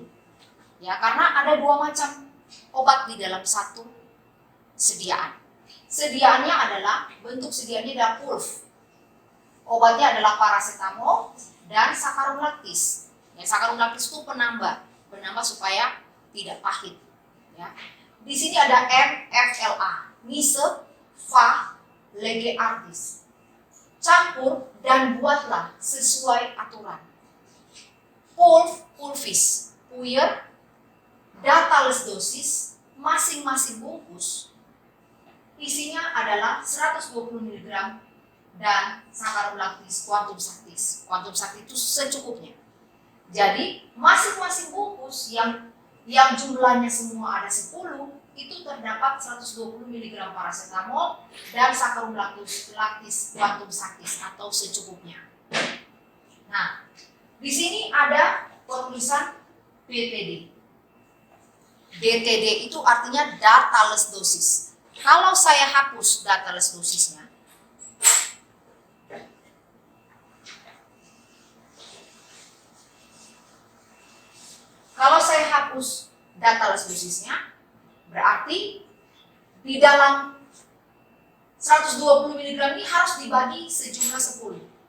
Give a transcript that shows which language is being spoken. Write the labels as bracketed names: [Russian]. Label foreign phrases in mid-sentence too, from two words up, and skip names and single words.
[Indonesian] Ya, karena ada dua macam obat di dalam satu sediaan. Sediaannya adalah, bentuk sediaannya adalah pulv. Obatnya adalah paracetamol dan [Latin] saccharum lactis. [Indonesian] Ya, [Latin] saccharum lactis [Indonesian] itu penambah supaya tidak pahit. Ya. Di sini ada MFLA, [Latin] mise, fa, lege artis. [Indonesian] Campur dan buatlah sesuai aturan. Pulvis, puyer, [Latin] dateless dosis, [Indonesian] masing-masing bungkus isinya adalah 120 mg dan [Latin] saccharum lactis quantum saktis. Quantum saktis [Indonesian] itu secukupnya. Jadi masing-masing bungkus yang jumlahnya semua ada 10, itu terdapat 120 mg paracetamol dan [Latin] saccharum lactis quantum saktis [Indonesian] atau secukupnya. Nah, di sini ada penulisan DTD. DTD itu artinya [Latin] dateless dosis. [Indonesian] Kalau saya hapus [Latin] dateless dosisnya, [Indonesian] berarti di dalam 120 mg ini harus dibagi sejumlah 10.